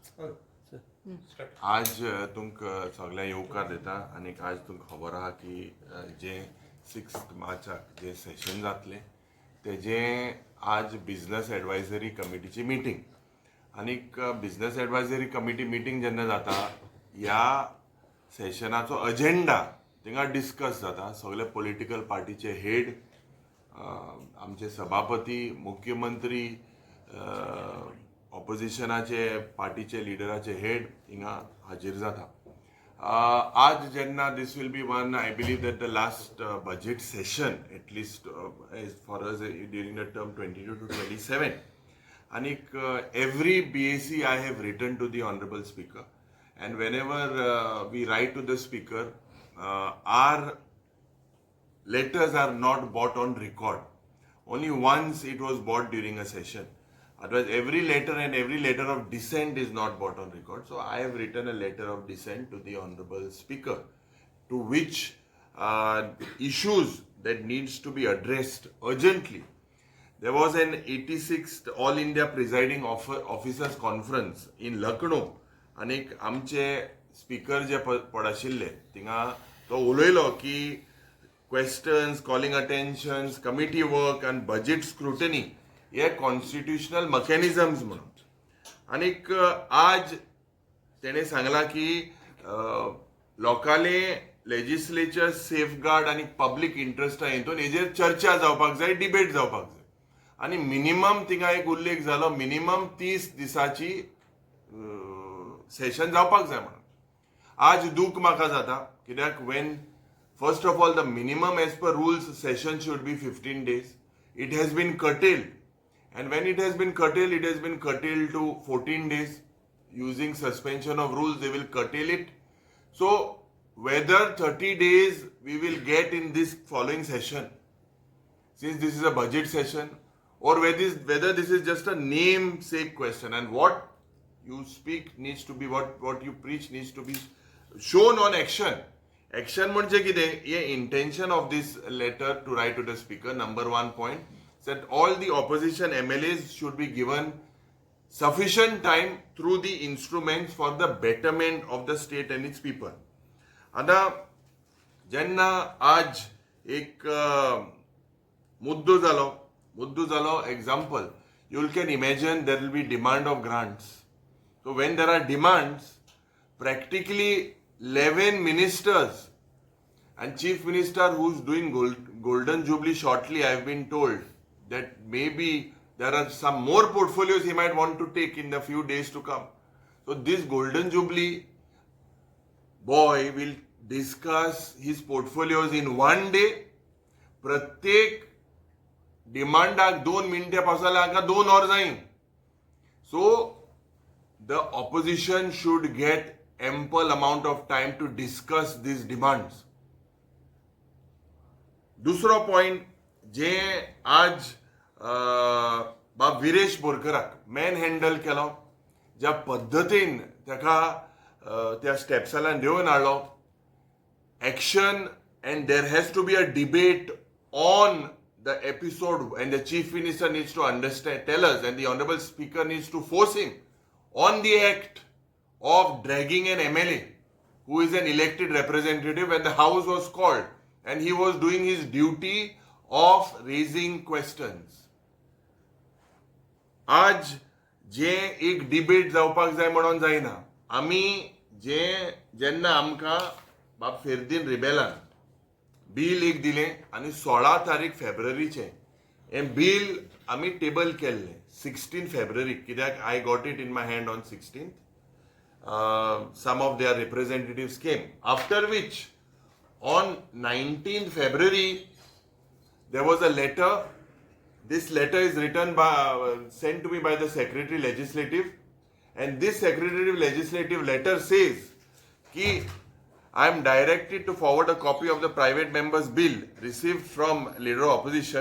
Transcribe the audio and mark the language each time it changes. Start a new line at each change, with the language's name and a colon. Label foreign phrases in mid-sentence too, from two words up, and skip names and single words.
Konkani: आज तुमकां सगळ्या येवकार दिता आनी आज तुमकां खबर आहा की जे 6 मार्चाक जे सेशन जातलें तेजें आज
English: business advisory committee meeting
Konkani: आनीक
English: business advisory committee meeting
Konkani: जेन्ना जाता ह्या सेशनाचो अजेंडा थिंगा डिस्कस जाता. सगळे
English: political party
Konkani: हेड, आमचे सभापती, मुख्यमंत्री, ऑपोजिशनाचे पार्टीचे लिडराचे हेड हिंगा हाजीर जाता. आज जेन्ना दिस
English: will be one, I believe that the last budget session at least for us during the term 22 to 27. आनीक every BAC I have written to the honorable speaker, and whenever we write to the speaker, our letters are not brought on record. Only once it was brought during a session. Otherwise, every letter and every letter of dissent is not brought on record. So I have written a letter of dissent to the honorable speaker, to which issues that needs to be addressed urgently. There was an 86th All India Presiding Officers Conference in Lucknow.
Konkani: आनीक आमचे स्पीकर जे पडाशिल्ले थिंगा तो उलयलो की
English: questions, calling attentions, committee work
Konkani: आनी
English: budget scrutiny
Konkani: हे
English: constitutional mechanisms
Konkani: म्हणून. आनीक आज तेणे सांगला की लोकाले
English: legislature safeguard
Konkani: आनी
English: public interest
Konkani: हितून हेजेर चर्चा जावपाक जाय, डिबेट जावपाक जाय. आनी मिनिमम थिंगा एक उल्लेख जालो, मिनिमम 30 दिसाची सेशन जावपाक जाय म्हणून. आज दूख म्हाका जाता कित्याक
English: when first of all the minimum as per rules session should be 15 days. It has been curtailed, and when it has been curtailed to 14 days. Using suspension of rules, they will curtail it. So whether 30 days we will get in this following session, since this is a budget session, or whether this is just a namesake question, and what you speak needs to be, what you preach needs to be shown on action.
Konkani: Action म्हणजे कितें?
English: हे intention of this letter to write to the speaker, number 1 point, that all the opposition MLAs should be given sufficient time through the instruments for the betterment of the state and its people.
Konkani: आता जेन्ना आज एक मुद्दो जालो
English: example, you can imagine there will be demand of grants. So when there are demands, practically 11 ministers and chief minister who's doing golden jubilee shortly, I have been told that maybe there are some more portfolios he might want to take in the few days to come. So this golden jubilee boy will discuss his portfolios in one day.
Konkani: प्रत्येक डिमांडाक 2 मिनटां पावसाला हाका 2 वर जायी.
English: So the opposition should get ample amount of time to discuss these demands.
Konkani: दुसरो पॉइंट जे आज बाब विरेश बोरकराक मॅन हँडल केलो, ज्या पद्दतीन ताका त्या स्टेप्सांतल्यान देंवन हाडलो,
English: action, and there has to be a debate on the episode, and the chief minister needs to understand, tell us, and the honorable speaker needs to force him on the act of dragging an MLA who is an elected representative, and the house was called and he was doing his duty of raising questions.
Konkani: आज जे एक डिबेट जावपाक जाय म्हणून जायना, आमी जेन्ना आमकां बाब फेर्दीन रिबेलान बील एक दिलें आनी 16 तारीख फेब्रुवारीचें हें बील आमी टेबल केल्लें 16 फेब्रुवारी, कित्याक
English: I got it in my hand on 16th. Some of their representatives came, after which on 19th February there was a letter. This letter is sent to me by the Secretary Legislative, and this Secretary Legislative letter says कि I am directed to forward a copy of the private member's bill received from leader of opposition.